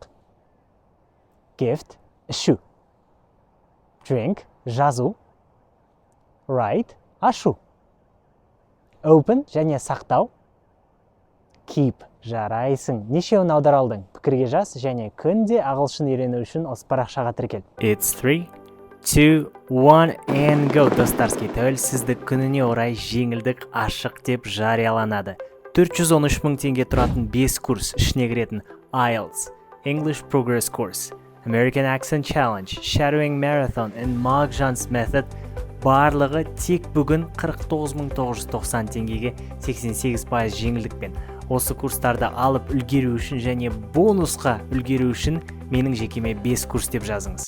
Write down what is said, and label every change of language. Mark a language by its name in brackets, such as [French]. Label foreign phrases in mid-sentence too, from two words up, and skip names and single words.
[Kazakh] Gift – ішу. Drink – жазу. Write – ашу. Open және сақтау. Keep – жарайсың. Нешеуін аудара алдың? Пікірге жаз және күнде ағылшын үйрену үшін осы парақшаға тіркел. [English] It's 3, 2, 1 and go. [Kazakh] Достарский, тәуелсіздік күніне орай жеңілдік ашық деп жарияланады. 413 мың теңге тұратын 5 курс ішіне кіретін IELTS, English Progress Course, American Accent Challenge, Shadowing Marathon and Mogjan's Method барлығы тек бүгін 49.990 теңгеге 88% жеңілдікпен. Осы курстарды алып үлгеру үшін және бонусқа үлгеру үшін менің жекеме 5 курс деп жазыңыз.